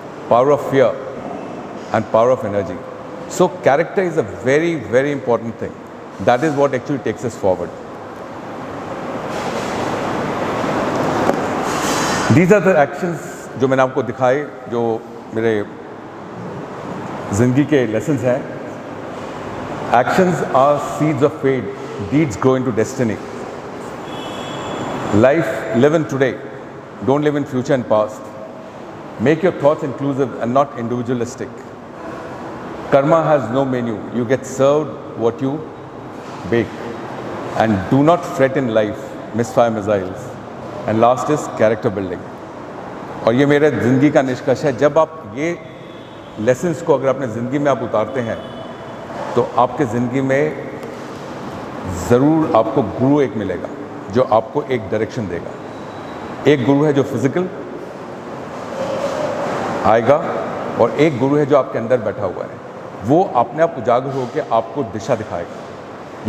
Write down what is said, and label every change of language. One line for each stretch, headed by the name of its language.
English: Power of fear and power of energy. So character is a very very important thing, that is what actually takes us forward. These are the actions
Hindi: जो मैंने आपको दिखाए, जो मेरे ज़िंदगी के lessons हैं।
English: Actions are seeds of fate, deeds grow into destiny. Life, live in today. Don't live in future and past. Make your thoughts inclusive and not individualistic. Karma has no menu. You get served what you bake. And do not fret in life, misfire missiles. And last is character building.
Hindi: और ये मेरे ज़िंदगी का निष्कर्ष है। जब आप ये लेसन्स को अगर अपने ज़िंदगी में आप उतारते हैं तो आपके ज़िंदगी में ज़रूर आपको गुरु एक मिलेगा जो आपको एक डायरेक्शन देगा। एक गुरु है जो फिज़िकल आएगा और एक गुरु है जो आपके अंदर बैठा हुआ है, वो अपने आप उजागर होकर आपको दिशा दिखाएगा।